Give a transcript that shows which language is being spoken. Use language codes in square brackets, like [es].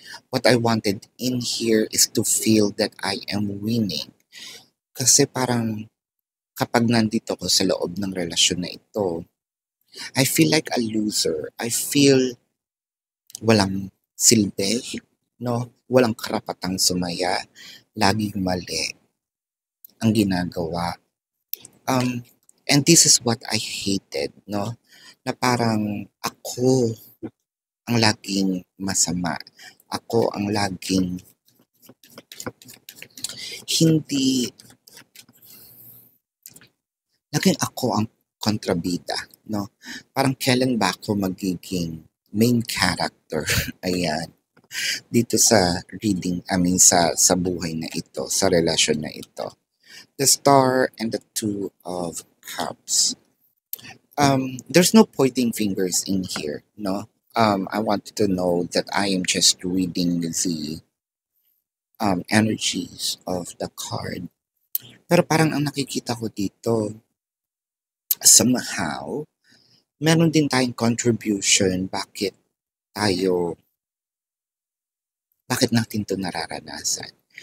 [en] What I wanted in here is to feel that I am winning. [tl] Kasi parang kapag nandito ko sa loob ng relasyon na ito, [en] I feel like a loser. I feel [tl] walang silbi, no? Walang karapatang sumaya. Laging mali ang ginagawa. [en] And this is what I hated, no? [tl] Na parang ako ang laging masama. Ako ang laging laging ako ang kontrabida, no? Parang kailan ba ako magiging main character? Ayan. dito sa reading, sa buhay na ito, sa relasyon na ito. [en] The Star and the Two of Cups. There's no pointing fingers in here, no? I want you to know that I am just reading the energies of the card. [tl] Pero parang ang nakikita ko dito, somehow, meron din tayong contribution bakit natin to nararanasan.